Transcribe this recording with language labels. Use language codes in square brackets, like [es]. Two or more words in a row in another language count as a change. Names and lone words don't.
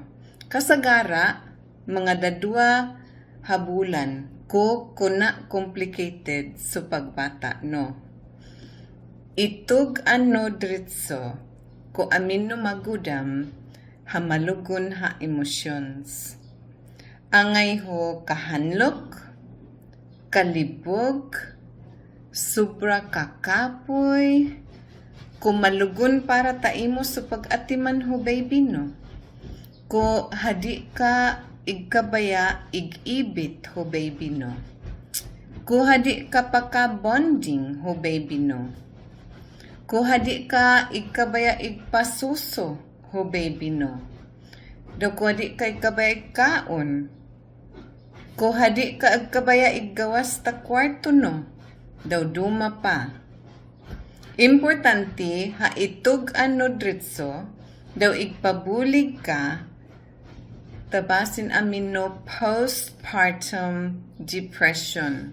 [bkd] Kasagara, mga dadua habulan ko kuna complicated so pagbata no. Itug ano dritso ko amin no magudam hamalugon ha emotions. Angay ho kahanlok, kalibog, sobra kakapoy, kumalugon para taimo sa pag-atiman ho baby no. Ko hadi ka igkabaya igibit ho baby no. Ko hadi ka paka-bonding ho baby no. Ko hadi ka igkabaya igpasuso ho baby no. Do ko hadi ka igkabaya igkaon. Ko hadi ka igkabaya iggawas ta kwarto no. Daw duma pa. Importante ha itug ano dritso, daw igpabulig ka, tabasin amin no [en] postpartum depression.